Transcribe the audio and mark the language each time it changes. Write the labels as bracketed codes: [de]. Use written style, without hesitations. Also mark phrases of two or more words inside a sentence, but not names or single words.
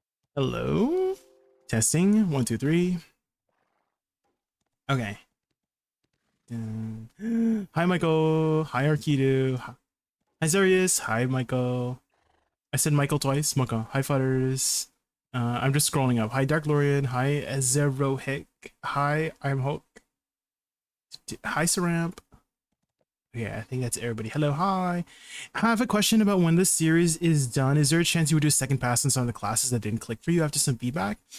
[en] Hello? Testing. 1, 2, 3. Okay. Hi, Michael. Hi, Arkidu. Hi, Zarius. Hi, Michael. I said Michael twice. Michael. Hi, Futters. I'm just scrolling up. Hi, Dark Lorian. Hi, Zerohick. Hi, I'm Hulk. Hi, Saramp. Yeah, I think that's everybody. Hello, hi. I have a question about when this series is done. Is there a chance you would do a second pass on some of the classes that didn't click for you after some feedback?